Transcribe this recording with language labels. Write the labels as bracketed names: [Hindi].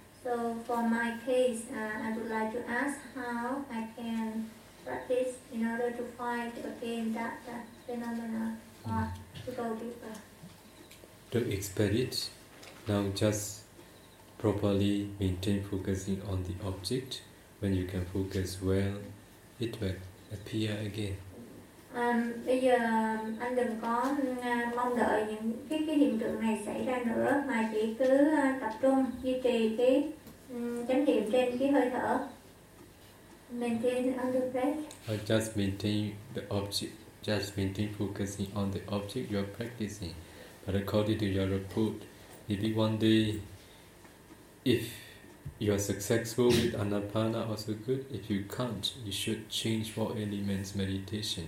[English] So for my case, I would like to ask how I can practice in order to find again that phenomena or to go deeper. To experience, now just properly maintain focusing on the object. When you can focus well, it will appear again. [Vietnamese] Bây giờ anh đừng có mong đợi những cái hiện tượng này xảy ra nữa, mà chỉ cứ tập trung duy trì cái chánh niệm trên cái hơi thở. [English] Maintain under breath. Or just maintain the object. Just maintain focusing on the object you are practicing. But according to your report, maybe one day, if you are successful with anapana, also good. If you can't, you should change four elements meditation.